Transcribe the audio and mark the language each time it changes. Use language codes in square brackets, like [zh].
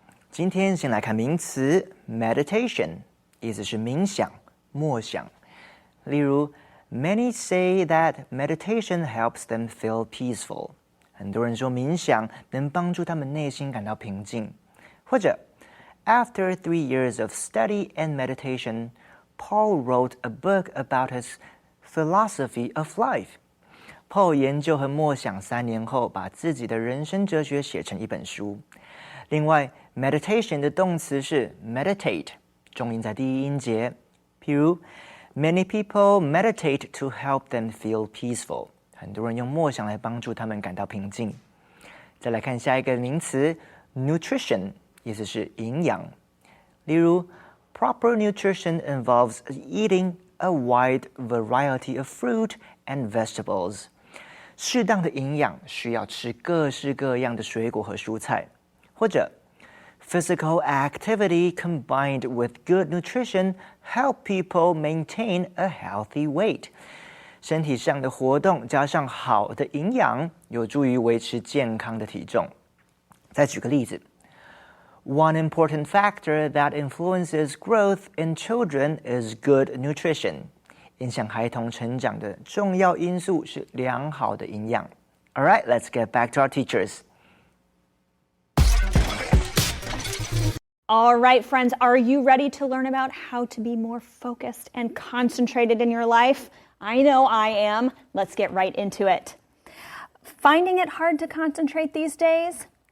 [zh] 今天先来看名词 meditation， 意思是冥想、默想。例如 [en] Many say that meditation helps them feel peaceful. [zh] 很多人说冥想能帮助他们内心感到平静。或者 [en] After 3 years of study and meditation, Paul wrote a book about his philosophy of life. [zh] Paul 研究和默想3年后，把自己的人生哲学写成一本书。另外 meditation 的动词是 meditate， 重音在第一音节。譬如 [en] Many people meditate to help them feel peaceful. [zh] 很多人用默想来帮助他们感到平静。再来看下一个名词 nutrition， 意思是营养。例如 [en] Proper nutrition involves eating a wide variety of fruit and vegetables. [zh] 适当的营养需要吃各式各样的水果和蔬菜。或者 [en] Physical activity combined with good nutrition help people maintain a healthy weight. [zh] 身体上的活动加上好的营养，有助于维持健康的体重。再举个例子 [en] One important factor that influences growth in children is good nutrition. [zh] 影响孩童成长的重要因素是良好的营养。 [en] All right, let's get back to our teachers. All right, friends, are you ready to learn about how to be more focused and concentrated in your life? I know I am. Let's get right into it. Finding it hard to concentrate these days?